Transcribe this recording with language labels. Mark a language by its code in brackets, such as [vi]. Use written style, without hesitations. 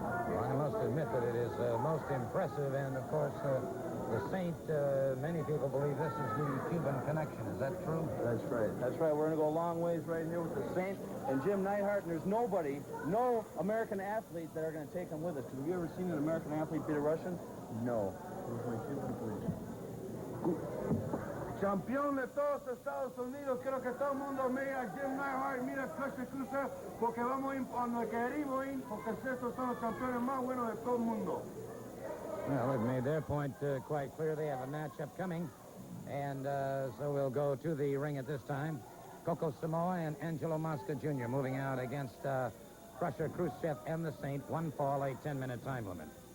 [en] Well, I must admit that it is most impressive, and of course, the Saint, many people believe this is the Cuban connection. Is that true? That's right. That's right. We're going to go a long ways right here with the Saint and Jim Neidhart, and there's nobody, no American athlete that are going to take him with us. Have you ever seen an American athlete beat a Russian? No. [es] Campeón de todos Estados Unidos, quiero que todo el mundo mira Jim Neidhart, mira Kruschev, porque vamos a ir a donde queremos ir, porque estos son los campeones más buenos de todo el mundo. [en] Well, they've made their point quite clear. They have a matchup coming, and so we'll go to the ring at this time. Coco Samoa and Angelo Mosca Jr. moving out against Krusher, Kruschev, and the Saint. One fall, a 10-minute time limit.